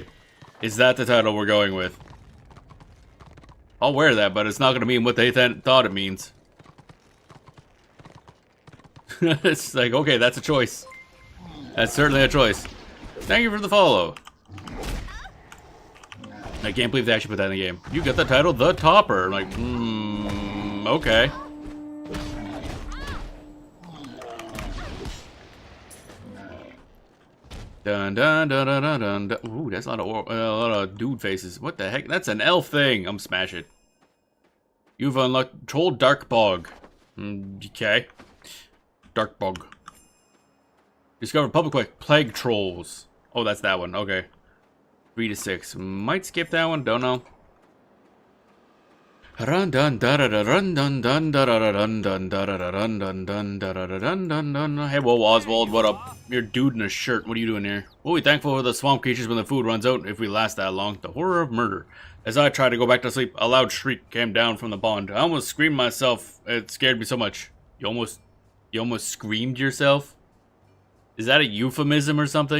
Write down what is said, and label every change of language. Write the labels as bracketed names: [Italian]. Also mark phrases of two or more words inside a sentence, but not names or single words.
[English] Is that the title we're going with? I'll wear that, but it's not going to mean what they thought it means. It's like, okay, that's a choice. That's certainly a choice. Thank you for the follow. I can't believe they actually put that in the game. You got the title The Topper. I'm like, okay. Dun dun dun dun dun dun. Dun. Ooh, that's a lot of dude faces. What the heck? That's an elf thing. I'm smash it. You've unlocked Troll Dark Bog. Okay. Dark Bog. Discover public plague trolls. Oh, that's that one. Okay. 3 to 6. Might skip that one. Don't know. Run dun da da da run dun dun da da da run dun da da da run dun dun da da da dun dun dun. Hey, whoa, Oswald, what up? You're a dude in a shirt. What are you doing here? We'll be thankful for the swamp creatures when the food runs out, if we last that long. The horror of murder. As I tried to go back to sleep, a loud shriek came down from the pond. I almost screamed myself. It scared me so much. You almost screamed yourself? Is that a euphemism or something?